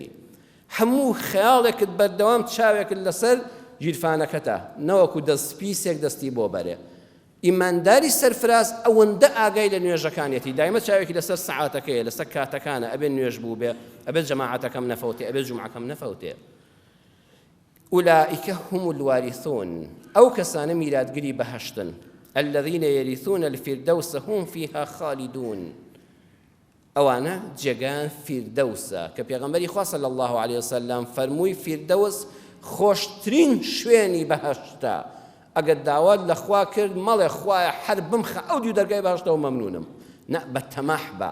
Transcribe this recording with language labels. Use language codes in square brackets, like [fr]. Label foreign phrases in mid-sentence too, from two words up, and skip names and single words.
[ckb] هەموو خەیاڵێکت بەردەوام چاوێکت لەسەر ژیرفانەکەتە، نەوەکو دەستپیسێک دەستی بۆ بەرێ. ئیمانداری سەرفراز ئەوەندە ئاگای لە نوێژەکانێتی، دایمە چاوێکی لەسەر سەعاتەکەیە، لەسەر کاتەکانە، ئەبێ نوێژ بوو بێ، ئەبێ جەماعەتەکەم نەفەوتێ، ئەبێ جومعەکەم نەفەوتێ. [ar] أولئك هم الوارثون، [ckb] أو كسان ميلادگری بەهەشتن، [ar] الذين يرثون الفردوس هم فيها خالدون. [ckb] ئەوانە جێگان فیردەوسە کە پێغەمبەری خوا [ar] صلی الله عليه وسلم [ckb] فەرمووی فیردەوس خۆشترین شوێنی بەهەشتە. ئەگەر داوات لە خوا کرد مەڵێ خوایە هەر بمخە ئەو دوو دەرگای بەهەشتەوە مەمنونم، نە بە تەماح بە.